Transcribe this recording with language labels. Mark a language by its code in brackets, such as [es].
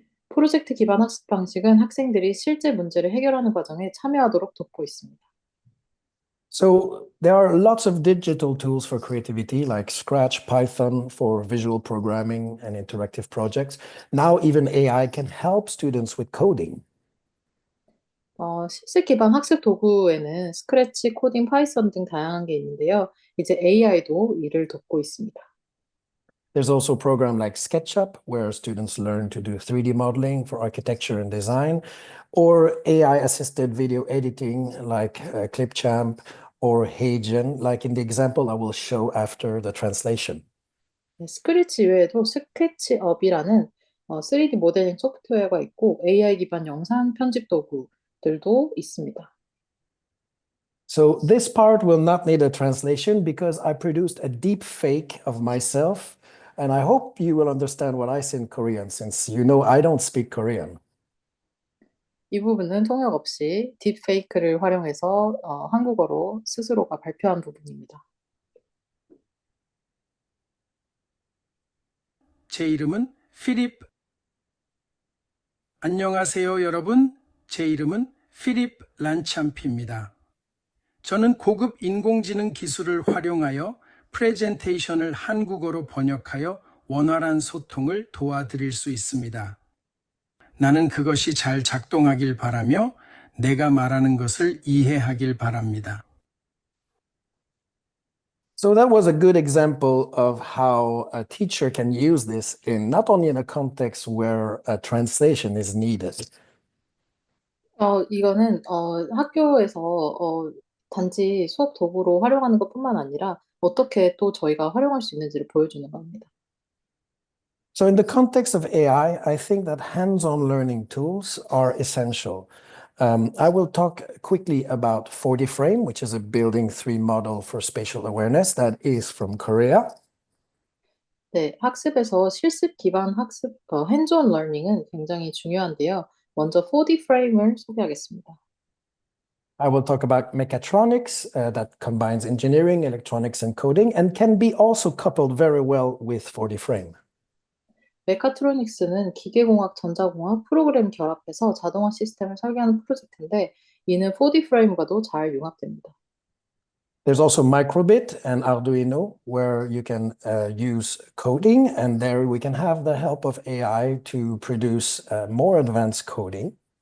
[ko] 프로젝트 기반 학습 방식은 학생들이 실제 문제를 해결하는 과정에 참여하도록 돕고 있습니다. [en] So there are lots of digital tools for creativity, like Scratch, Python for visual programming and interactive projects. Now even AI can help students with coding. [ko] 실습 기반 학습 도구에는 스크래치, 코딩, 파이썬 등 다양한 게 있는데요. 이제 AI도 이를 돕고 있습니다. [en] There's also a program like SketchUp, where students learn to do 3D modeling for architecture and design, or AI-assisted video editing like Clipchamp or HeyGen, like in the example I will show after the translation. [ko] 네, 스크래치 외에도 스케치업이라는 3D 모델링 소프트웨어가 있고 AI 기반 영상 편집 도구들도 있습니다. [en] So this part will not need a translation because I produced a deep fake of myself, and I hope you will understand what I say in Korean, since you know I don't speak Korean. [ko] 이 부분은 통역 없이 딥페이크를 활용해서 한국어로 스스로가 발표한 부분입니다. 제 이름은 필립. 안녕하세요, 여러분. 제 이름은 필립 란참피입니다. 저는 고급 인공지능 기술을 활용하여 프레젠테이션을 한국어로 번역하여 원활한 소통을 도와드릴 수 있습니다. 나는 그것이 잘 작동하길 바라며 내가 말하는 것을 이해하길 바랍니다. [en] So that was a good example of how a teacher can use this in not only in a context where a translation is needed. [ko] 이거는 학교에서 단지 수업 도구로 활용하는 것뿐만 아니라 어떻게 또 저희가 활용할 수 있는지를 보여주는 겁니다. [en] So in the context of AI, I think that hands-on learning tools are essential. I will talk quickly about 4D-Frame, which is a Building 3 model for spatial awareness that is from Korea. [ko] 네, 학습에서 실습 기반 학습, hands-on learning은 굉장히 중요한데요. 먼저 4D 프레임을 소개하겠습니다. [en] I will talk about mechatronics that combines engineering, electronics, and coding, and can be also coupled very well with 4D-Frame. [ko] 메카트로닉스는 기계공학, 전자공학, 프로그램 결합해서 자동화 시스템을 설계하는 프로젝트인데 이는 4D 프레임과도 잘 융합됩니다. [en] There's also Microbit and Arduino, where you can use coding, and there we can have the help of AI to produce more advanced coding.